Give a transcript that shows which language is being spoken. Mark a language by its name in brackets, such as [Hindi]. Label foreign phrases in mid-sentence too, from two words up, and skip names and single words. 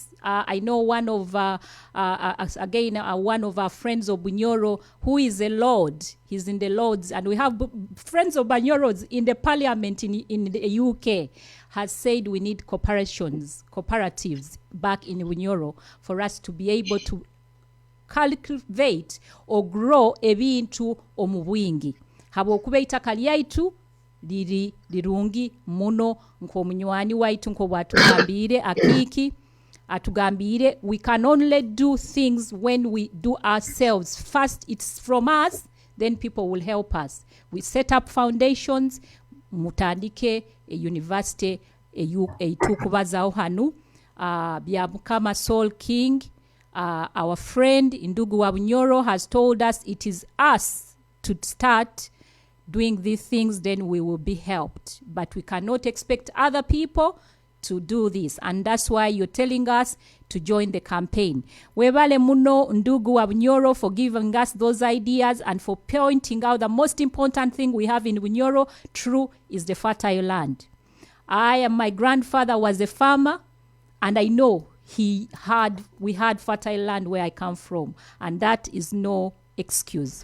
[English] I know one of one of our friends of Bunyoro who is a lord. He's in the Lords, and we have friends of Bunyoros in the parliament in the UK has said we need cooperatives back in Bunyoro for us to be able to cultivate or grow [Nyoro] ebintu omubwingi. Habwokuba itaka lyaitu liri lirungi muno nk'omunywani waitu nk'obwatugambire Akiki atugambire [English] we can only do things when we do ourselves. First it's from us, then people will help us. We set up foundations, [Nyoro] mutandike a university eitukubazaho hanu bya Mukama Soul King. [English] Our friend Indugu wa Bunyoro has told us it is us to start doing these things, then we will be helped. But we cannot expect other people to do this. And that's why you're telling us to join the campaign. [Nyoro] Webale muno [English] Ndugu wa Bunyoro for giving us those ideas and for pointing out the most important thing we have in Bunyoro, true, is the fertile land. My grandfather was a farmer, and I know we had fertile land where I come from, and that is no excuse.